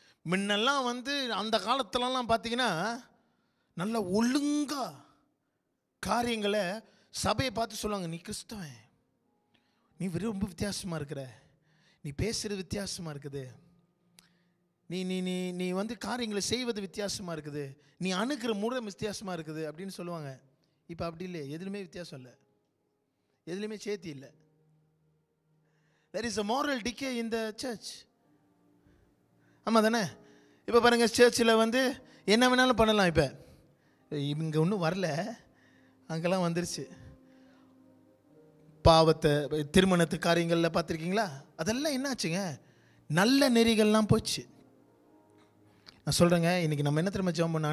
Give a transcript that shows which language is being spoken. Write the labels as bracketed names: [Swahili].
[Tamil] முன்னெல்லாம் அந்த காலத்துலலாம் பார்த்தீங்கன்னா நல்ல ஒழுங்கா காரியங்களை சபையை பார்த்து சொல்லுவாங்க, நீ கிறிஸ்தவன், நீ ரொம்ப வித்தியாசமாக இருக்கிற, நீ பேசுகிறது வித்தியாசமாக இருக்குது, நீ நீ நீ நீ காரியங்களை செய்வது வித்தியாசமாக இருக்குது, நீ அணுகிற முறை வித்தியாசமாக இருக்குது அப்படின்னு சொல்லுவாங்க. இப்போ அப்படி இல்லை, எதுலையுமே வித்தியாசம் இல்லை, எதுலையுமே சேர்த்தி இல்லை. [English] there is a moral decay in the church. [Tamil] ஆமாம் தானே? இப்போ பாருங்கள், சர்ச்சில் என்ன வேணாலும் பண்ணலாம். இப்போ இங்கே ஒன்றும் வரல, அங்கெல்லாம் வந்துருச்சு. பாவத்தை, திருமணத்து காரியங்களில் பார்த்துருக்கீங்களா? அதெல்லாம் என்னாச்சுங்க? நல்ல நெறிகள்லாம் போச்சு. நான் சொல்கிறேங்க, இன்றைக்கி நம்ம என்ன திரும்ப ஜெபம் பண்ண?